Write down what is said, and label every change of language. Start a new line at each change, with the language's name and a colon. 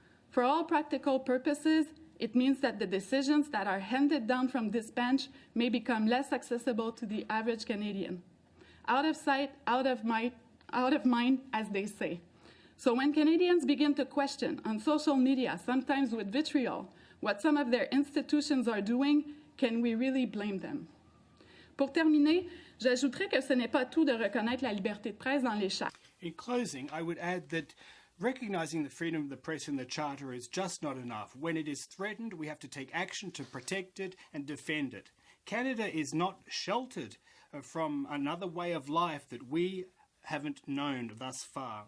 English: For all practical purposes, it means that the decisions that are handed down from this bench may become less accessible to the average Canadian. Out of sight, out of mind, as they say. So when Canadians begin to question on social media, sometimes with vitriol, what some of their institutions are doing, can we really blame them?
French: Pour terminer, j'ajouterais que ce n'est pas tout de reconnaître la liberté de presse dans les chartes.
English: In closing, I would add that recognising the freedom of the press in the Charter is just not enough. When it is threatened, we have to take action to protect it and defend it. Canada is not sheltered from another way of life that we haven't known thus far.